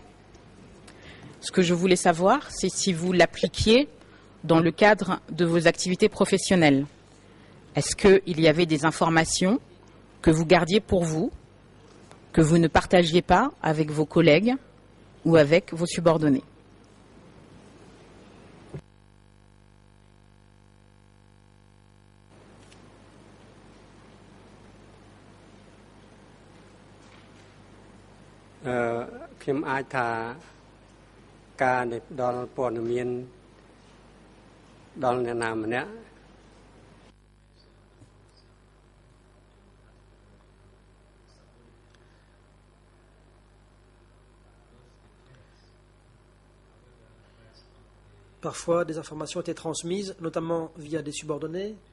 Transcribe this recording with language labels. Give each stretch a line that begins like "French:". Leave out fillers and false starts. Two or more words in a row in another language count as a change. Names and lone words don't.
French: Ce que je voulais savoir, c'est si vous l'appliquiez dans le cadre de vos activités professionnelles. Est-ce qu'il y avait des informations que vous gardiez pour vous, que vous ne partagiez pas avec vos collègues ou avec vos subordonnés?
Khmer: ខ្ញុំអាចថាការដែលដល់ព័ត៌មានដល់អ្នកណាម្នាក់
French: Parfois, des informations étaient transmises, notamment via des subordonnés.